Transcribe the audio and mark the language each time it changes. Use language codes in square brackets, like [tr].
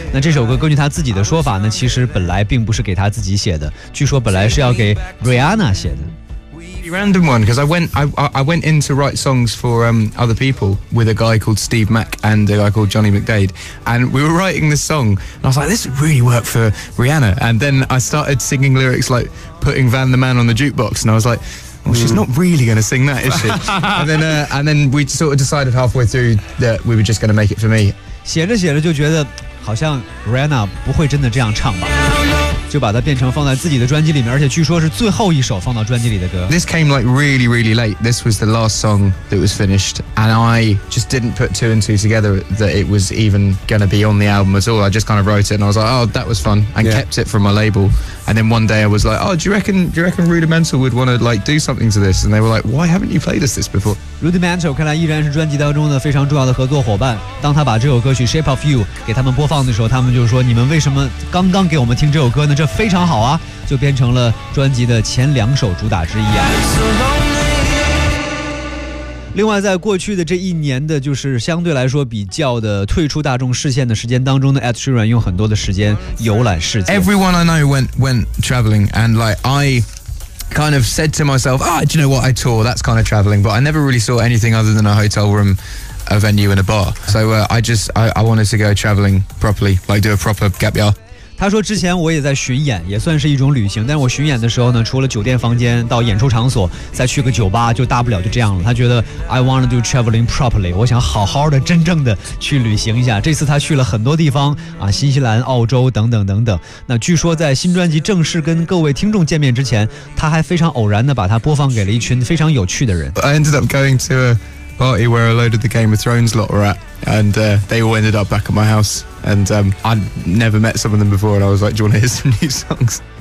[zh] 那这首歌根据他自己的说法呢，其实本来并不是给他自己写的，据说本来是要给 Rihanna 写的。 [en] Random one, because I went in to write songs for other people with a guy called Steve Mack and a guy called Johnny McDade, and we were writing this song, and I was like, this would really work for Rihanna, and then I started singing lyrics like putting Van the Man on the jukebox, and I was like, well, she's not really going to sing that, is she? and then we sort of decided halfway through that we were just going to make it for me. [zh] 写着写着就觉得好像 Rihanna 不会真的这样唱吧。就把它变成放在自己的专辑里面，而且据说是最后一首放到专辑里的歌。 [en] This came like really, really late. This was the last song that was finished, and I just didn't put two and two together that it was even going to be on the album at all. I just kind of wrote it, and I was like, oh, that was fun, and、yeah. kept it for my label. And then one day I was like, oh, do you reckon Rudimental would want to like do something to this? And they were like, why haven't you played us this before? [zh] Rudimental 看来依然是专辑当中的非常重要的合作伙伴。当他把这首歌曲 Shape of You 给他们播放的时候，他们就说，你们为什么刚刚给我们听这首歌呢？这非常好啊，就变成了专辑的前两首主打之一啊。另外在过去的这一年的就是相对来说比较的退出大众视线的时间当中的 Ed Sheeran 用很多的时间游览世界。 [en] Everyone I know went traveling, and like I kind of said to myself, ah, do you know what, I tour, that's kind of traveling, but I never really saw anything other than a hotel room, a venue and a bar. So I wanted to go traveling properly, like do a proper gap year. [zh] 他说之前我也在巡演，也算是一种旅行，但是我巡演的时候呢，除了酒店房间到演出场所再去个酒吧，就大不了就这样了。他觉得 [en] I want to do traveling properly， [zh] 我想好好的真正的去旅行一下。这次他去了很多地方啊，新西兰、澳洲等等等等。那据说在新专辑正式跟各位听众见面之前，他还非常偶然的把它播放给了一群非常有趣的人。 [en] I ended up going to a party where a load of the Game of Thrones lot were at and they all ended up back at my houseAnd I'd never met some of them before, and I was like, "Do you want to hear some new songs?"